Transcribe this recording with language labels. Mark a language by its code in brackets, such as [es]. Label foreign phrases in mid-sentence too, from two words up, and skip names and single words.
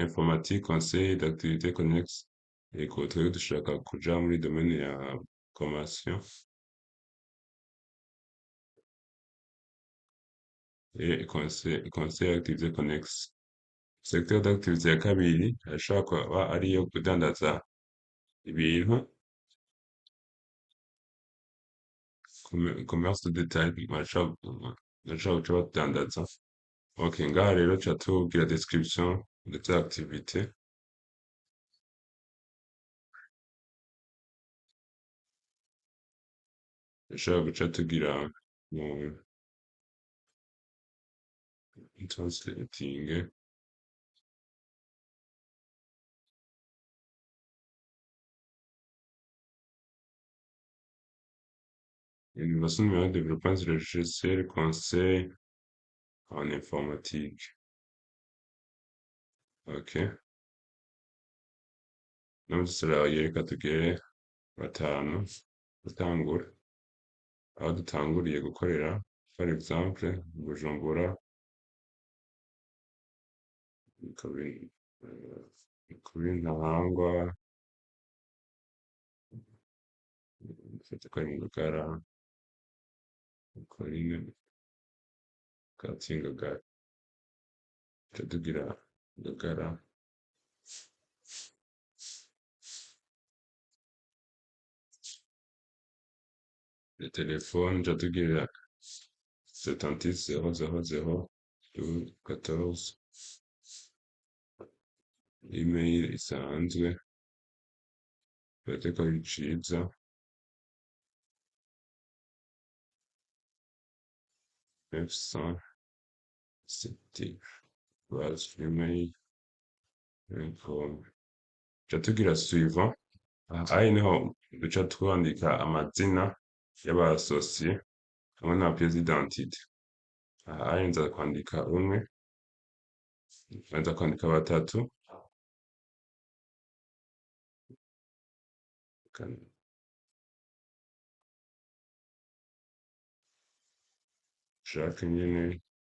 [fr] informatique conseil d'activité connexe [rn] ego twebwe dushaka kuja muri domaine ya [fr] programmation et conseil d'activité connexe. Secteur d'activité [rn] ya kabiri ashobora kuba ariyo kudandaza ibintu [fr] commerce de détail [rn] bashobora guca badandaza. Ok, ngaha rero tuca tubwira [fr] description de ta activité. [rn] Dushobora guca tugira mu [fr] translating innovation numérique développement sur le logiciel conseil en informatique. [rn] Ok, [fr] nombre de salariés [rn] reka tugire batanu gutangura aho dutanguriye gukorera [fr] par exemple [rn] Bujumbura kuri Ntahangwa dufite ko ari mu Ngagara Coline Quartier Ngagara tuca tugira Ngagara [fr] le téléphone [rn] tuca tugira 76 000 12 14 email isanzwe birateka ari ciza. [fr] F100 c'était base email info. [rn] Duca tugira suivant. Aha niho duca twandika amazina y'abasosiye hamwe na [fr] pièce d'identité. [rn] Aha nza kwandika umwe, nza kwandika batatu, Jacques nyene,